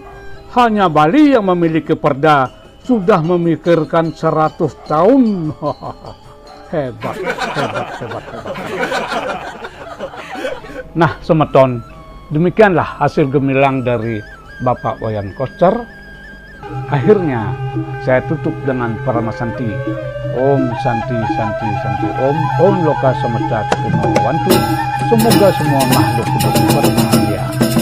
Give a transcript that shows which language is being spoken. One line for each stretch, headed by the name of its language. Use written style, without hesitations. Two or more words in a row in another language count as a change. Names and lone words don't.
Indonesian: Hanya Bali yang memiliki perda sudah memikirkan 100 tahun. Hebat. Nah, semeton, demikianlah hasil gemilang dari Bapak Wayan Koster. Akhirnya saya tutup dengan Paramasanti.
Sanskrit: Om Santi Santi Santi Om. Om Loka Samasta Cakra Wantu.
Indonesian: Semoga semua makhluk hidup berbahagia.